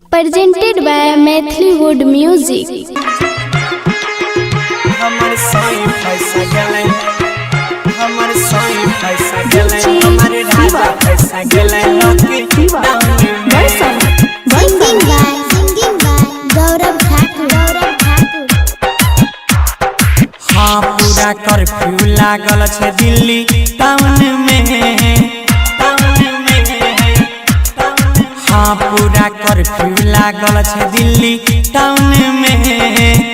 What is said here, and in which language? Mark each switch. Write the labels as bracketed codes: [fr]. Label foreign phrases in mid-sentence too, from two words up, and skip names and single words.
[en] presented by Mathlwood Music। [mai] हमर साईं पैसा गेलै, हमर साईं पैसा गेलै, हमर राजा पैसा गेलै लोकी [en] Singing by गौरव ठाकुर। [mai] हाँ पूरा कर्फ्यू लागल छै दिल्ली टाउन में, हाँ पूरा कर्फ्यू लागल छै दिल्ली टाउन में।